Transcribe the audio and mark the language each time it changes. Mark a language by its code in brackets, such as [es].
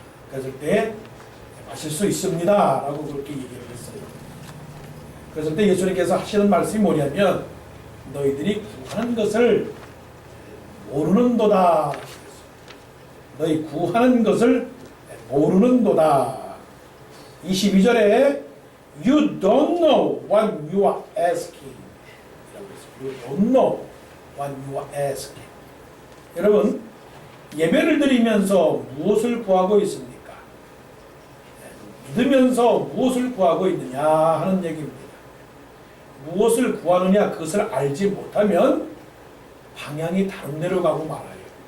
[ko] 그랬을 때 마실 수 있습니다 라고 그렇게 얘기를 했어요. 그랬을 때 예수님께서 하시는 말씀이 뭐냐면 너희들이 구하는 것을 모르는도다. 너희 구하는 것을 모르는도다. 22절에 [en] You don't know what you are asking. You don't know what you are asking. [ko] 여러분, 예배를 드리면서 무엇을 구하고 있습니까? 믿으면서 무엇을 구하고 있느냐 하는 얘기입니다. 무엇을 구하느냐 그것을 알지 못하면 방향이 다른 데로 가고 말아요.